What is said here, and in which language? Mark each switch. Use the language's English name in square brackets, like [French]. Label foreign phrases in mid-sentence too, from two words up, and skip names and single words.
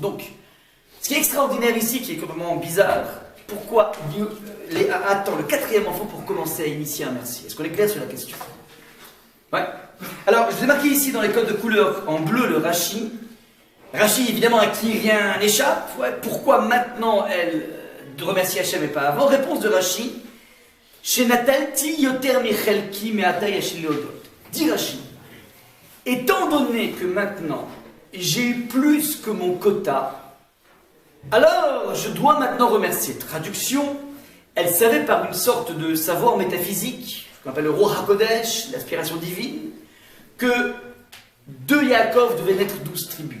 [French] Donc, ce qui est extraordinaire ici, qui est complètement bizarre, pourquoi Dieu attend le 4e enfant pour commencer à initier un merci? Est-ce qu'on est clair sur la question? Ouais. Alors, je vous ai marqué ici dans les codes de couleur en bleu le Rashi. Rashi, évidemment, à qui rien n'échappe. Ouais. Pourquoi maintenant elle de remercier Hachem et pas avant? Réponse de Rashi. [Hebrew] שנטלתי יותר מחלקי מעתה יש לי להודות. [French] Dit Rashi. Étant donné que maintenant j'ai eu plus que mon quota, alors je dois maintenant remercier. Traduction, elle savait par une sorte de savoir métaphysique, qu'on appelle le [Hebrew] רוח הקודש, [French] l'aspiration divine, que de Yaakov devaient naître 12 tribus.